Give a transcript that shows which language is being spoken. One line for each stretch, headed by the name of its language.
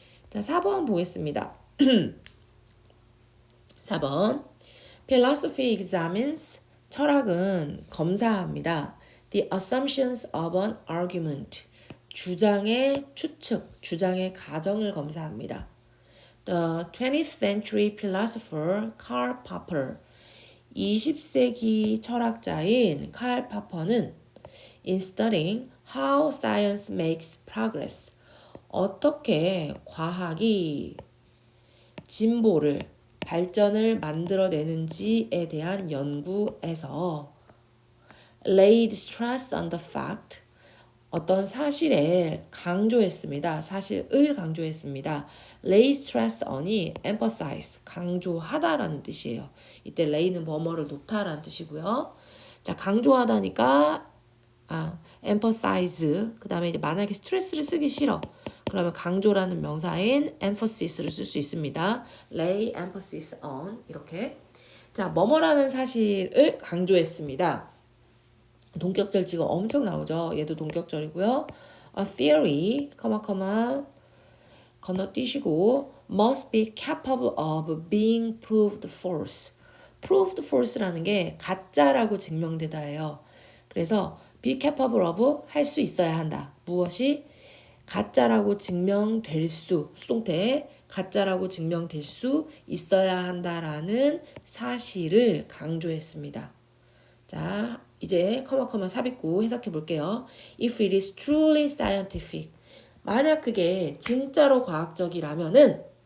Korean: 자, 4번 보겠습니다. 4번.
English: Philosophy examines.
Korean: 철학은 검사합니다.
English: The assumptions of an argument.
Korean: 주장의 추측, 주장의 가정을 검사합니다.
English: The 20th century philosopher Karl Popper,
Korean: 20세기 철학자인 칼 파퍼는
English: in studying how science makes progress,
Korean: 어떻게 과학이 진보를, 발전을 만들어내는지에 대한 연구에서
English: laid stress on the fact,
Korean: 어떤 사실을 강조했습니다. 사실을 강조했습니다.
English: lay stress on
Korean: 이 emphasize, 강조하다라는 뜻이에요. 이때 lay는 뭐뭐를 놓다라는 뜻이고요. 자, 강조하다니까 emphasize, 그 다음에 이제 만약에 스트레스를 쓰기 싫어. 그러면 강조라는 명사인 emphasis를 쓸 수 있습니다.
English: lay emphasis on, 이렇게.
Korean: 자, 뭐뭐라는 사실을 강조했습니다. 동격절 지금 엄청 나오죠. 얘도 동격절이고요.
English: A theory,
Korean: 건너뛰시고
English: must be capable of being proved false.
Korean: proved false라는 게 가짜라고 증명되다예요. 그래서 be capable of 할 수 있어야 한다. 무엇이? 가짜라고 증명될 수, 수동태 가짜라고 증명될 수 있어야 한다라는 사실을 강조했습니다. 자, 이제 삽입구 해석해 볼게요.
English: If it is truly scientific,
Korean: 만약 그게 진짜로 과학적이라면은